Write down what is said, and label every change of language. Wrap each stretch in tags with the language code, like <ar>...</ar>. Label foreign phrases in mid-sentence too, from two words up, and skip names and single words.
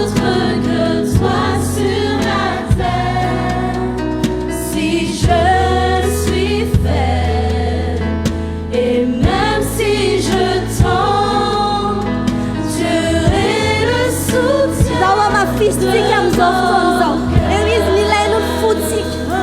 <fr>si je suis faible et même si je tombe Dieu est le soutien</fr> <mg>zao amafisitsika amin'izao fotoana izao eo izy nilainy ny fotsika</mg>